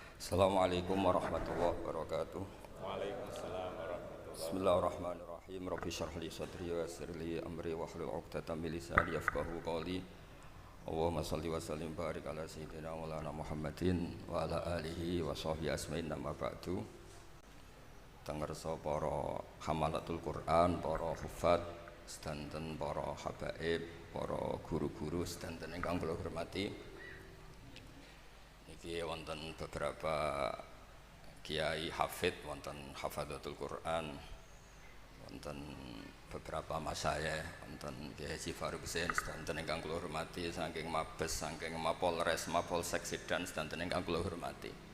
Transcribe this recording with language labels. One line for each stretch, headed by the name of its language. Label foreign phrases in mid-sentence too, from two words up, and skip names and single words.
Arabic: السلام عليكم ورحمة الله وبركاته. وعليكم السلام ورحمة الله بسم الله الرحمن الرحيم. رب اشرح لي صدري ويسر لي أمري واحلل عقدة من لساني يفقهوا قولي. اللهم صل وسلم بارك على سيدنا مولانا محمد وعلى آله وصحبه أجمعين أما بعد.
Javanese: Tengersa para
Arabic: حملة القرآن,
Javanese: para hufad, sedanten para habaib, para guru-guru sedanten ingkang kula hormati. Niki wonten beberapa kiai hafid, wonten
Arabic: حفظة القرآن,
Javanese: wonten beberapa masayikh, wonten Kiai Haji Faruk Husain sedanten ingkang kula hormati, saking Mabes, saking Mapolres, Mapolsek Sidan sedanten ingkang kula hormati.